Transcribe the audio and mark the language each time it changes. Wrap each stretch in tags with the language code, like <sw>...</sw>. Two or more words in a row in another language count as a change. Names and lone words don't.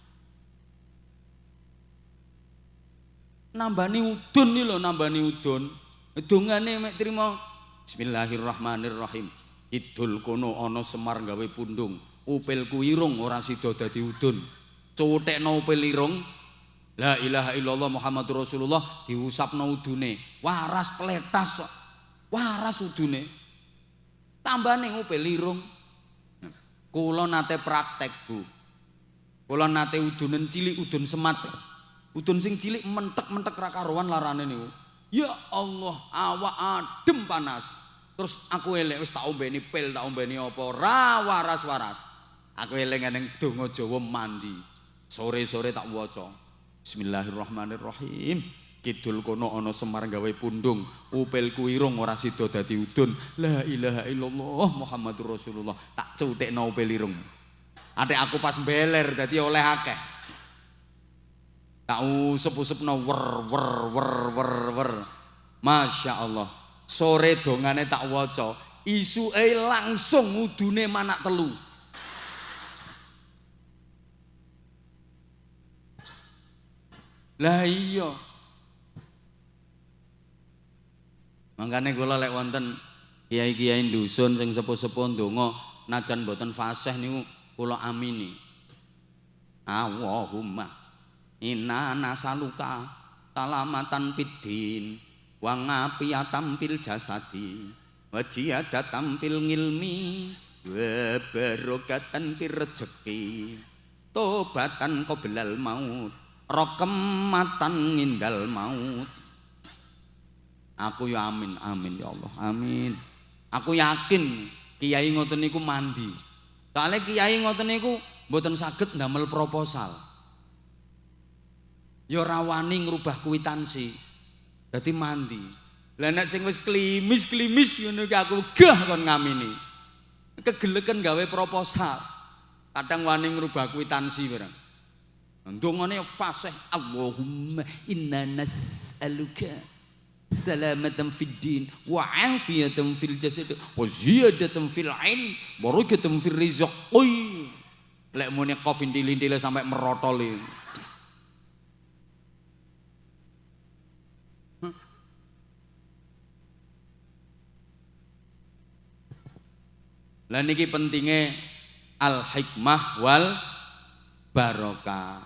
<jv>Nambani udun nih lho, nambani udun. Dongane mek trimo Bismillahirrahmanirrahim. Idul kono ana Semar gawe pundung, upilku irung ora sida dadi udun. Cuwethekno upil irung.</jv> <ar>لا إله إلا الله محمد رسول الله</ar> <jv>diusapno udune. Waras pletas kok. Waras udune. Tambane upil irung. Kula nate praktek, Bu. Kula nate udunen cilik, udun semat. Udun sing cilik mentek-mentek ra karuan larane niku.</jv> <ar>يا الله,</ar> <jv>awak adem panas. Terus aku elek wis tak ombeni pil, tak ombeni apa ra waras-waras. Aku eling neng donga Jawa mandi. Sore-sore tak waca. Bismillahirrahmanirrahim. Kidul kono ana Semar gawe pundung, upilku irung ora sida dadi udun.</jv> <ar>لا إله إلا الله محمد رسول الله.</ar> <jv>Tak cutekno upil irung. Atik aku pas beler dadi oleh akeh. Tak usep-usepno wer.</jv> <ar>ما شاء الله.</ar> <jv>Sore dongane tak waca. isuke langsung ngudune manak telu. Lah iya. Mangkane kula lek wonten kiai-kiai dusun sing sepuh-sepuh ndonga najan boten fasih niku kula amini.</jv> <ar>اللهم إنا نسألك سلامة في الدين وعافية في الجسد وزيادة في العلم وبركة في الرزق توبة قبل الموت رحمة عند الموت.</ar> <jv>Aku ya amin,</jv> <ar>آمين يا الله,</ar> <jv>amin. Aku yakin kiai ngoten niku mandi. Soalnya kiai ngoten niku mboten saged ndamel proposal. Ya rawani ngrubah kwitansi. Dadi mandi. Lah nek sing wis klimis-klimis ngono iki aku gah kon ngamini. Kegeleken gawe proposal. Kadang wani ngrubah kwitansi barang.</jv> <ar>Ndongane fasih اللهم إنا نسألك سلامة في الدين وعافية في الجسد وزيادة في العلم بركة في الرزق.</ar> <jv>Lek muni qaf intil-intile sampai merotol iki. Lah niki pentinge</jv> <ar>الحكمة والبركة.</ar>